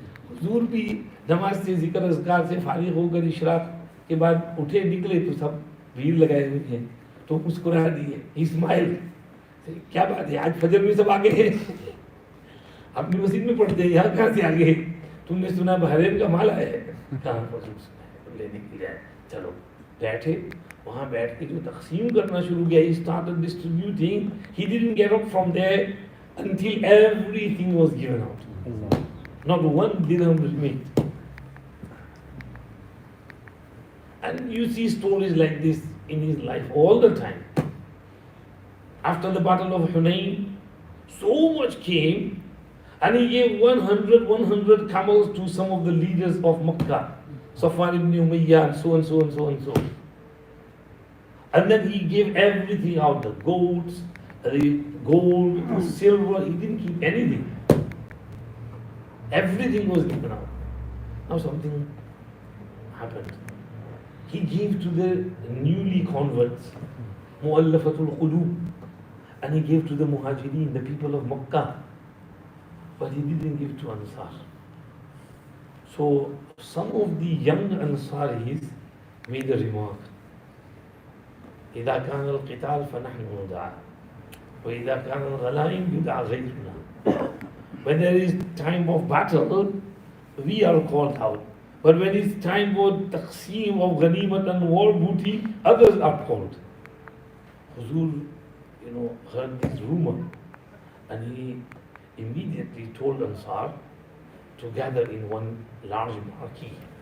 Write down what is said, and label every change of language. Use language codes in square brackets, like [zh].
[hi] हुजूर भी नमाज से, जिक्र अज़कार से फारिग होकर इशराक के बाद उठे, निकले तो सब भीड़ लगाए हुए हैं, तो मुस्कुरा दिए, इस्माइल क्या बात है, आज फजर में सब आगे हैं, अपनी मस्जिद में पढ़ते हैं, यहाँ कहाँ से आगे? तुमने सुना बहरीन का माल आया है, कहाँ पर लेने के लिए आए, चलो बैठे. वहाँ बैठ के जो तकसीम करना शुरू किया, [en] he started distributing. He didn't get up from there until everything was given out. Not one dirham remained. And you see stories like this in his life all the time. After the battle of Hunayn, so much came, and he gave 100 camels to some of the leaders of Makkah, Safwan ibn Umayyah, and so and so and so and so. And then he gave everything out, the goats, the gold, the silver, he didn't keep anything. Everything was given out. Now something happened. He gave to the newly converts, Mu'allafatul Qulub, and he gave to the Muhajirin, the people of Makkah, but he didn't give to Ansar. So some of the young Ansaris made a remark. [ar] إذا كان القتال فنحن ندعى وإذا كان الغنائم يدعى غيرنا. [en] When there is time of battle, we are called out. But when it's time for taqseem of ghanimat and war booty, others are called. Huzur, heard this rumor, and he immediately told Ansar to gather in one large marquee.